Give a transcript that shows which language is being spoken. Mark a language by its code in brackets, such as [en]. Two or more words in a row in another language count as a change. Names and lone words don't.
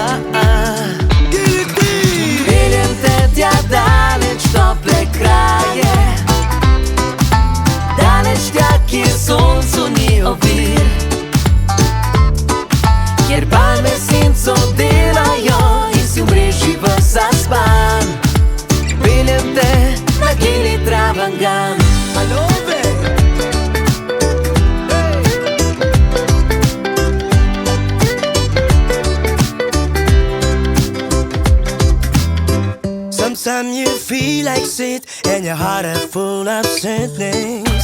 [sl] Peljem te tja daleč tople kraje, daleč tja, kjer soncu ni ovir, kjer palme senco delajo in si v mreži vas zaspan. Peljem te na Gili Trawangan. [en] I love it. Sometimes you feel like shit and your heart is full of sadness.